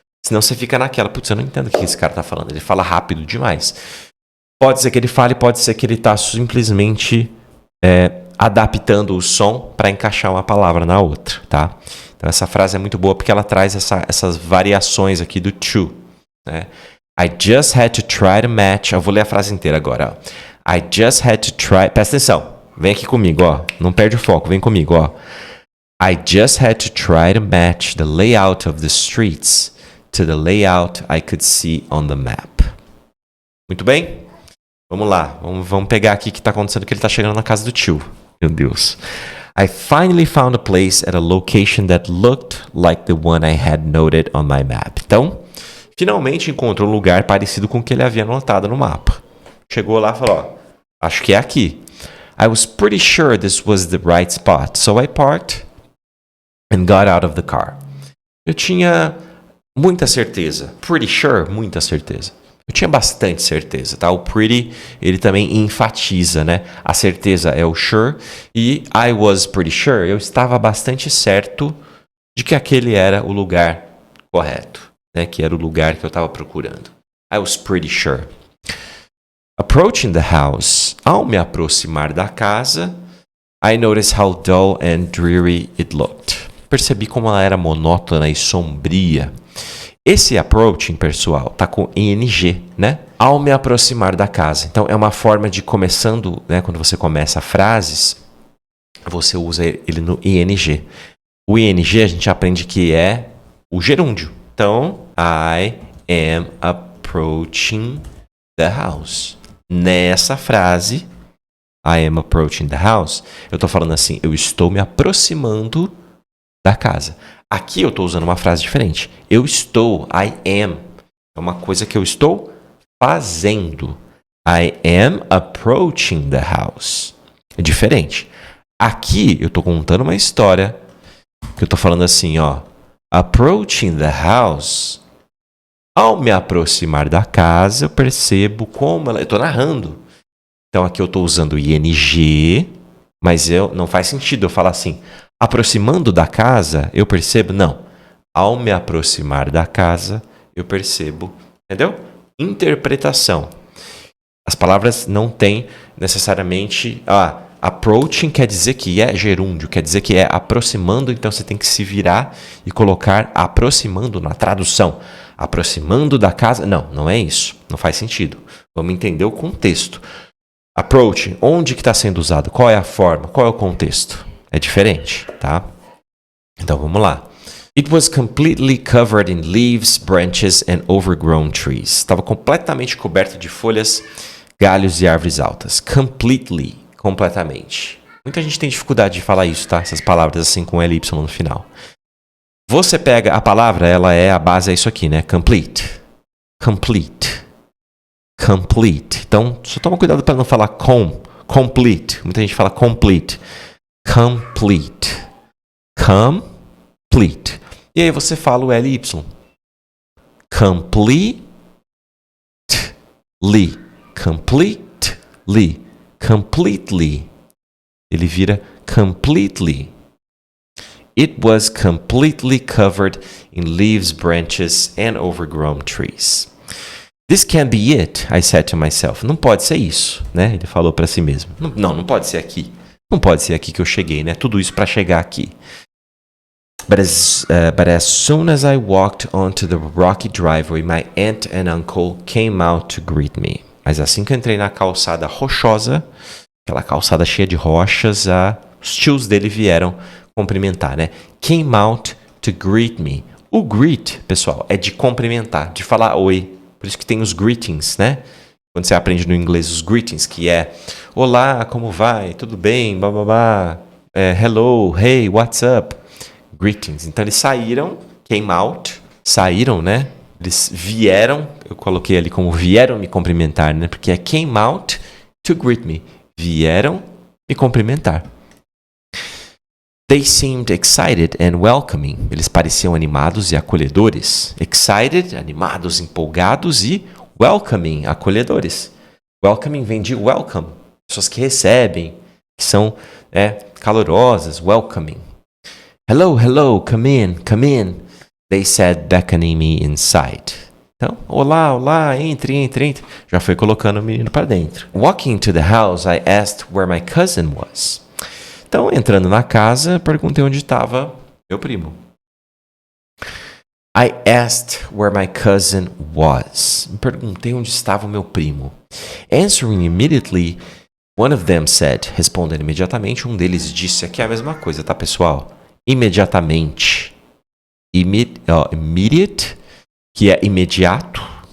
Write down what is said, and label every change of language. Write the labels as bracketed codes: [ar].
[pt] Senão você fica naquela, putz, eu não entendo o que esse cara está falando. Ele fala rápido demais. Pode ser que ele fale, pode ser que ele está simplesmente adaptando o som para encaixar uma palavra na outra, tá? Então essa frase é muito boa porque ela traz essas variações aqui do to, né? [en] I just had to try to match. [pt] Eu vou ler a frase inteira agora, ó. [en] I just had to try... [pt] Presta atenção. Vem aqui comigo, ó. Não perde o foco. Vem comigo, ó. [en] I just had to try to match the layout of the streets to the layout I could see on the map. [pt] Muito bem? Vamos lá. Vamos pegar aqui o que está acontecendo, que ele está chegando na casa do tio. Meu Deus. [en] I finally found a place at a location that looked like the one I had noted on my map. [pt] Então, finalmente encontrou um lugar parecido com o que ele havia anotado no mapa. Chegou lá e falou, ó, acho que é aqui. [en] I was pretty sure this was the right spot, so I parked and got out of the car. [pt] Eu tinha muita certeza. [en] Pretty sure, [pt] muita certeza. Eu tinha bastante certeza, tá? O pretty, ele também enfatiza, né? A certeza é o sure e I was pretty sure. Eu estava bastante certo de que aquele era o lugar correto, né? Que era o lugar que eu estava procurando. [en] I was pretty sure. Approaching the house, [pt] ao me aproximar da casa, [en] I noticed how dull and dreary it looked. [pt] Percebi como ela era monótona e sombria. Esse approaching, pessoal, tá com ing, né? Ao me aproximar da casa. Então, é uma forma de começando, né? Quando você começa frases, você usa ele no ing. O ing a gente aprende que é o gerúndio. [en] Então, I am approaching the house. [pt] Nessa frase, [en] I am approaching the house, [pt] eu tô falando assim, eu estou me aproximando da casa. Aqui eu estou usando uma frase diferente. Eu estou, I am. É uma coisa que eu estou fazendo. [en] I am approaching the house. [pt] É diferente. Aqui eu estou contando uma história que eu estou falando assim, ó. [en] Approaching the house. [pt] Ao me aproximar da casa, eu percebo como ela... Eu estou narrando. Então aqui eu estou usando ing, mas não faz sentido eu falar assim... Aproximando da casa, eu percebo? Não. Ao me aproximar da casa, eu percebo. Entendeu? Interpretação. As palavras não têm necessariamente... approaching quer dizer que é gerúndio, quer dizer que é aproximando, então você tem que se virar e colocar aproximando na tradução. Aproximando da casa... Não é isso. Não faz sentido. Vamos entender o contexto. Approach, onde que está sendo usado? Qual é a forma? Qual é o contexto? É diferente, tá? Então, vamos lá. [en] It was completely covered in leaves, branches and overgrown trees. [pt] Estava completamente coberto de folhas, galhos e árvores altas. Completely, completamente. Muita gente tem dificuldade de falar isso, tá? Essas palavras assim com LY no final. Você pega a palavra, a base é isso aqui, né? Complete. Complete. Complete. Então, só toma cuidado para não falar complete. Muita gente fala complete. [en] Complete. Complete. [pt] E aí você fala o LY. Completely. [en] Completely. [pt] Completely. Ele vira completely. [en] It was completely covered in leaves, branches, and overgrown trees. This can't be it, I said to myself. [pt] Não pode ser isso, né? Ele falou para si mesmo. Não pode ser aqui. Não pode ser aqui que eu cheguei, né? Tudo isso para chegar aqui. [en] But as soon as I walked onto the rocky driveway, my aunt and uncle came out to greet me. [pt] Mas assim que eu entrei na calçada rochosa, aquela calçada cheia de rochas, os tios dele vieram cumprimentar, né? [en] Came out to greet me. [pt] O greet, pessoal, é de cumprimentar, de falar oi. Por isso que tem os greetings, né? Quando você aprende no inglês os greetings, que é olá, como vai? Tudo bem? [en] Bababá. Hello, hey, what's up? Greetings. [pt] Então eles saíram, came out, saíram, né? Eles vieram, eu coloquei ali como vieram me cumprimentar, né? Porque é [en] came out to greet me. [pt] Vieram me cumprimentar. [en] They seemed excited and welcoming. [pt] Eles pareciam animados e acolhedores. Excited, animados, empolgados e welcoming, acolhedores. Welcoming vem de welcome. Pessoas que recebem, que são calorosas, welcoming. [en] Hello, hello, come in, they said, beckoning me inside. [pt] Então, olá, entre. Já foi colocando o menino para dentro. [en] Walking to the house, I asked where my cousin was. [pt] Então, entrando na casa, perguntei onde estava meu primo. [en] I asked where my cousin was. [pt] Perguntei onde estava o meu primo. [en] Answering immediately, one of them said. [pt] Respondendo imediatamente, um deles disse. Aqui é a mesma coisa, tá, pessoal? Imediatamente. Immediate, que é imediato.